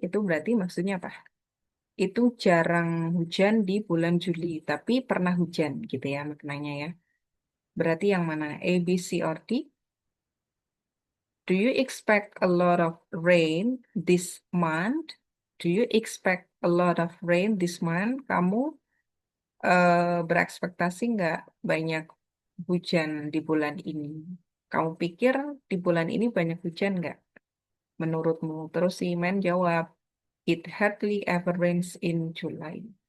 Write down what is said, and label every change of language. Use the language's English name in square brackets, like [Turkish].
[Indonesian] Itu berarti maksudnya apa? Itu jarang hujan di bulan Juli, tapi pernah hujan gitu ya maknanya ya. Berarti yang mana? [English] A, B, C, or D? Do you expect a lot of rain this month? Do you expect a lot of rain this month? [Indonesian] Kamu berekspektasi nggak banyak hujan di bulan ini? Kamu pikir di bulan ini banyak hujan nggak menurutmu? Terus si Man jawab, [English] it hardly ever rains in July.